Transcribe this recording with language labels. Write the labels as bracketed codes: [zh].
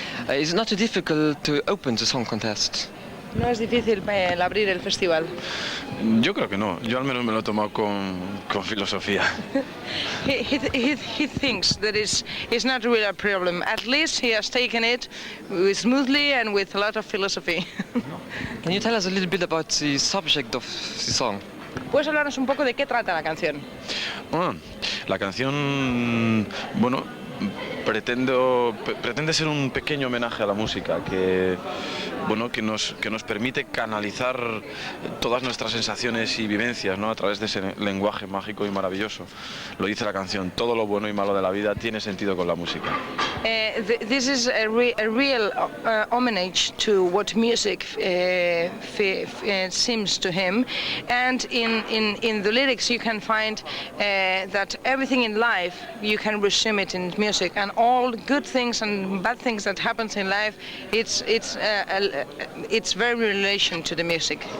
[en] Is it not too difficult to open the song contest? [es] No es difícil el abrir el festival. Yo creo que no. Yo al menos me lo he tomado con filosofía. [en] He thinks that it's not really a problem. At least he has taken it smoothly and with a lot of philosophy. Can you tell us a little bit about the subject of the song? [es] ¿Puedes hablarnos un poco de qué trata la canción? La canción, bueno, pretende ser un pequeño homenaje a la música que nos permite canalizar todas nuestras sensaciones y vivencias, ¿no?, a través de ese lenguaje mágico y maravilloso. Lo dice la canción, todo lo bueno y malo de la vida tiene sentido con la música. [en] This is a real homage to what music seems to him, and in the lyrics you can find that everything in life you can resume it in music, and all good things and bad things that happens in life, it's very relation to the music.